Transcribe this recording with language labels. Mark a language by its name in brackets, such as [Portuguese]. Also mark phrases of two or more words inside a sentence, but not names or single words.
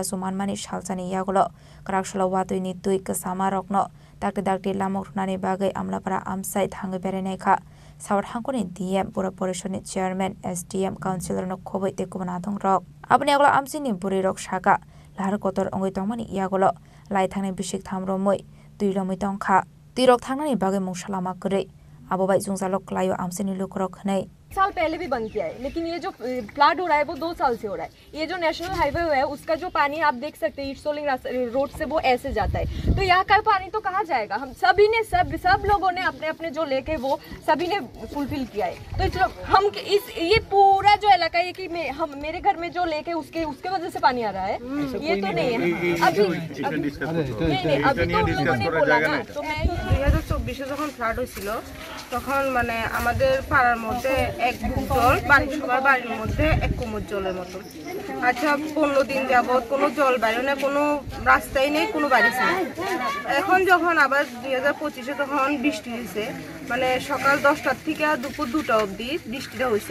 [Kok Borok] sumanmani shalchani yagulo karaksholo watui ni tui kasama rokno dakti lamok runani bagai amlapara amsai thangi berenai kha South Hangoni DM Pura Porishod ni Chairman SDM Councilor no khobai te kubana thong rok abani agulo amsini buri rok shaka lahar kotor ongoi tongmani yagulo lai thangni bishik thamromoi tui romoi tongkha tirok thangnani bagai mungsalama kore [Hindi] अब भाई [Kok Borok] जुंगसालोक लायो आमसे नीलो करक नहीं [Hindi] साल पहले भी बंद किया है, लेकिन ये जो फ्लड हो रहा है वो 2 साल से हो रहा है। ये जो नेशनल हाईवे है उसका जो पानी आप देख सकते हैं ईस्ट सोलिंग रोड से वो ऐसे जाता है, तो यहाँ का पानी तो कहाँ जाएगा? हम सभी ने सब लोगों ने अपने अपने जो लेके वो सभी ने फुलफिल किया है। तो हम इस ये पूरा जो इलाका है कि हम मेरे घर में जो लेके उसके वजह से पानी आ रहा है, ये तो नहीं है। अभी तो उन लोगों ने बोला ना, तो मैं [Bangla] 2024 যখন ফ্লাড হয়েছিল তখন মানে আমাদের পাড়ার মধ্যে এক বুক জল সবার বাড়ির মধ্যে এক কোমর জলের মতো। আচ্ছা 15 দিন যাবত কোনো জল বাইরে না, কোনো রাস্তাই নেই, কোনো বাড়ি নেই। এখন যখন আবার 2025-এ তখন বৃষ্টি হয়েছে, মানে সকাল 10টা থেকে দুপুর 2টা অবধি বৃষ্টিটা হয়েছে।